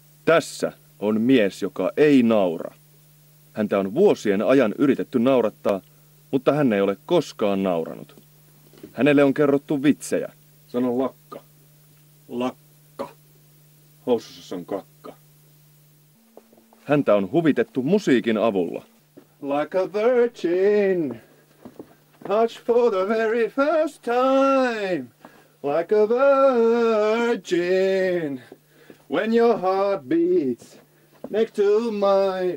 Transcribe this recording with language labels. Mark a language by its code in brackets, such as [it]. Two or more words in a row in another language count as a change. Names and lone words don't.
[fi] Tässä on mies, joka ei naura. Häntä on vuosien ajan yritetty naurattaa, mutta hän ei ole koskaan nauranut. Hänelle on kerrottu vitsejä. Sano lakka. Lakka. Housussa on kakka. Häntä on huvitettu musiikin avulla. [en] Like a virgin, touch for the very first time. Like a virgin, when your heart beats next to mine.